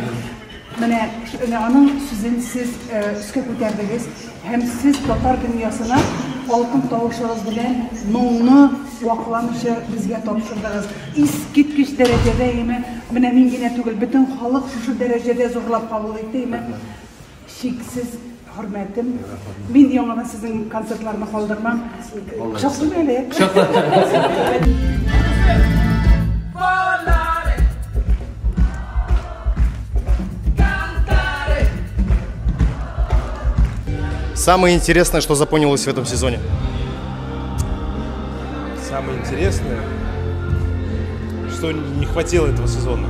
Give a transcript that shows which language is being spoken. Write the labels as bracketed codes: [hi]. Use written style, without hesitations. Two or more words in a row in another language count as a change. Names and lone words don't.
[tt] Менә аның сүзен сез өскә күтәрдегез һәм сез татар дөньясына алтын тавышыгыз белән моңны вакламыйча безгә тапшырдыгыз. Искиткеч дәрәҗәдә име, менә мин генә түгел, бөтен халык шушы дәрәҗәдә зурлап кабул итте име. Шиксез хөрмәтем. Мин яңадан сезнең концертларны калдырмам. Шатлы беле. [ru] Самое интересное, что запомнилось в этом сезоне? Самое интересное, что не хватило этого сезона.